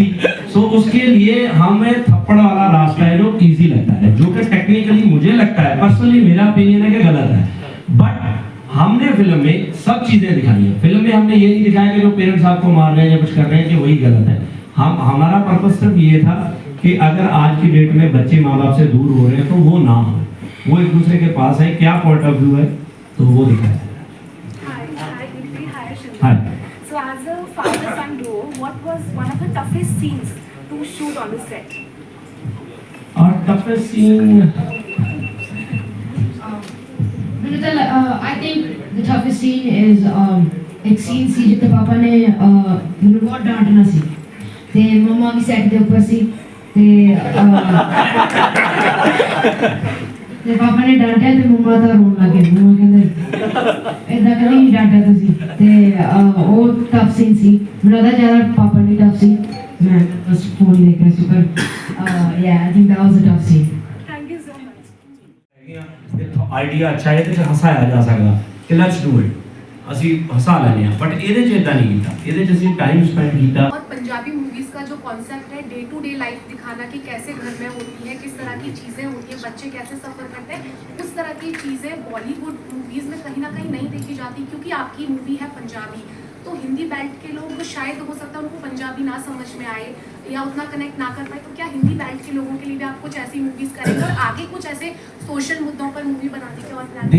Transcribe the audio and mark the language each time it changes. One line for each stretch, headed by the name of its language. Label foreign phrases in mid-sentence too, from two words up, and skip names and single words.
Hindi: सो उसके लिए हमें थप्पड़ वाला रास्ता है जो इजी लगता है, जो कि टेक्निकली मुझे लगता है, पर्सनली मेरा ओपिनियन है कि गलत है, बट हमने फिल्म में सब चीजें दिखाई है। फिल्म में हमने ये नहीं दिखाया कि जो पेरेंट्स आपको मार रहे हैं या कुछ कर रहे हैं कि वही गलत है। हमारा पर्पस सिर्फ ये था कि अगर आज की डेट में बच्चे माँ बाप से दूर हो रहे हैं तो वो ना हो, वो एक दूसरे के पास है, क्या
English: point of view
Hindi: है तो वो दिखाया।
English: Hi. So as a father-son duo, what was one of the toughest scenes to shoot on the set? Our toughest scene. I think the toughest scene is
Punjabi: ਇੱਕ ਸੀਨ ਸੀ ਜਿਤੇ ਪਾਪਾ ਨੇ ਮੈਨੂੰ ਬਹੁਤ ਡਾਂਟਣਾ ਸੀ ਤੇ ਮਮਾ ਵੀ ਸੈੱਟ ਦੇ ਉੱਪਰ ਸੀ ਤੇ ਪਾਪਾ ਨੇ ਡਾਂਟਿਆ ਤੇ ਮਮਾ ਤਾਂ ਰੋਣ ਲੱਗੇ। ਮਮਾ ਕਹਿੰਦੇ ਇਦਾਂ ਕਦੀ ਨਹੀਂ ਡਾਂਟਿਆ ਤੁਸੀਂ ਤੇ ਉਹ ਟਫ ਸੀਨ ਸੀ। ਮੈਨੂੰ ਲੱਗਦਾ ਜ਼ਿਆਦਾ ਪਾਪਾ ਨੇ ਟਫ ਸੀ, ਮੈਂ ਬਸ ਫੋਨ ਹੀ ਦੇਖ ਰਹੀ ਸੀ ਪਰ
English: yeah I think that was a tough scene. Thank you so much.
Punjabi: ਆਈਡੀਆ ਅੱਛਾ ਹੈ ਤੇ ਹਸਾਇਆ ਜਾ ਸਕਦਾ ਕਿ
English: let's do it,
Punjabi: ਅਸੀਂ ਹਸਾ ਲੈਂਦੇ ਹਾਂ, ਬਟ ਇਹਦੇ 'ਚ ਇਦਾਂ ਨਹੀਂ ਕੀਤਾ। ਇਹਦੇ 'ਚ ਅਸੀਂ
English: time spend
Punjabi: ਕੀਤਾ।
Hindi: और पंजाबी मूवीज का जो कॉन्सेप्ट है
English: day to day life
Hindi: दिखाना कि कैसे घर में होती है, किस तरह की चीज़ें होती है, बच्चे कैसे सफ़र करते हैं, उस तरह की चीज़ें बॉलीवुड मूवीज़ में कहीं ना कहीं नहीं देखी जाती क्योंकि आपकी मूवी है पंजाबी। तो हिंदी बेल्ट के लोग शायद हो सकता है उनको पंजाबी ना समझ में आए या उतना कनेक्ट ना कर पाए, तो क्या हिंदी बेल्ट के लोगों के लिए भी आप कुछ ऐसी मूवीज़ करेंगे और आगे कुछ ऐसे सोशल मुद्दों पर मूवी बनाने के और प्लान?